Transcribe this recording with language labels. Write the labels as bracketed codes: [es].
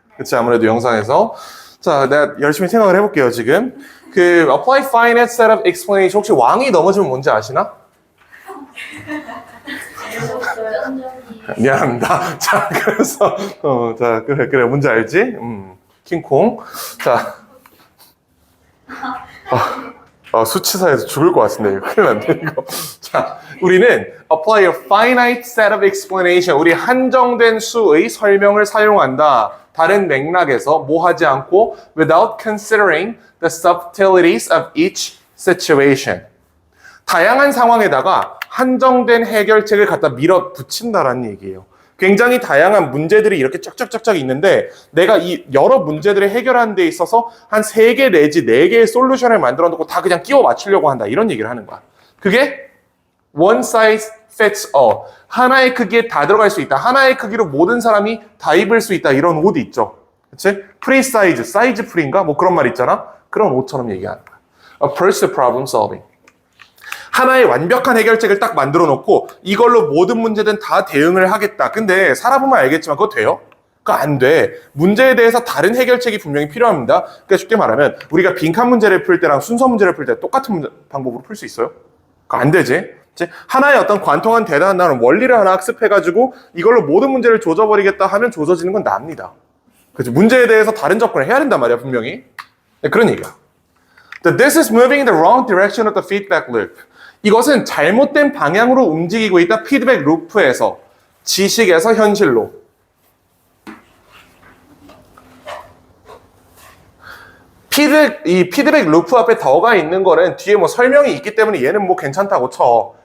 [ko] 그치, 아무래도 영상에서. 자, 내가 열심히 생각을 해볼게요, 지금. [en] apply finite set of explanation. [ko] 혹시 왕이 넘어지면 뭔지 아시나? 미안합니다. 자, 그래서, 자, 그래, 뭔지 알지? 킹콩. 자. 수치사에서 죽을 것 같은데, 이거 큰일 났네, 이거. 자, 우리는 [en] apply a finite set of explanation. [ko] 우리 한정된 수의 설명을 사용한다. 다른 맥락에서 뭐 하지 않고 [en] without considering the subtleties of each situation. [ko] 다양한 상황에다가 한정된 해결책을 갖다 밀어붙인다라는 얘기예요. 굉장히 다양한 문제들이 이렇게 쫙쫙쫙쫙 있는데 내가 이 여러 문제들을 해결하는 데 있어서 한 3개 내지 4개의 솔루션을 만들어 놓고 다 그냥 끼워 맞추려고 한다. 이런 얘기를 하는 거야. 그게 [en] one size fits all. [ko] 하나의 크기에 다 들어갈 수 있다. 하나의 크기로 모든 사람이 다 입을 수 있다. 이런 옷 있죠. 그치? 프리 사이즈, 사이즈 프리인가? 뭐 그런 말 있잖아. 그런 옷처럼 얘기하는 거야. [en] Approach to problem solving. [ko] 하나의 완벽한 해결책을 딱 만들어 놓고 이걸로 모든 문제든 다 대응을 하겠다. 근데 살아보면 알겠지만 그거 돼요? 그거 안 돼. 문제에 대해서 다른 해결책이 분명히 필요합니다. 그러니까 쉽게 말하면 우리가 빈칸 문제를 풀 때랑 순서 문제를 풀 때 똑같은 방법으로 풀 수 있어요? 그거 안 되지. 하나의 어떤 관통한 대단한 원리를 하나 학습해가지고 이걸로 모든 문제를 조져버리겠다 하면 조져지는 건 납니다. 그렇죠? 문제에 대해서 다른 접근을 해야 된단 말이야, 분명히. 네, 그런 얘기야. [en] This is moving in the wrong direction of the feedback loop. [ko] 이것은 잘못된 방향으로 움직이고 있다. 피드백 루프에서 지식에서 현실로. 이 피드백 루프 앞에 더가 있는 거는 뒤에 뭐 설명이 있기 때문에 얘는 뭐 괜찮다고 쳐.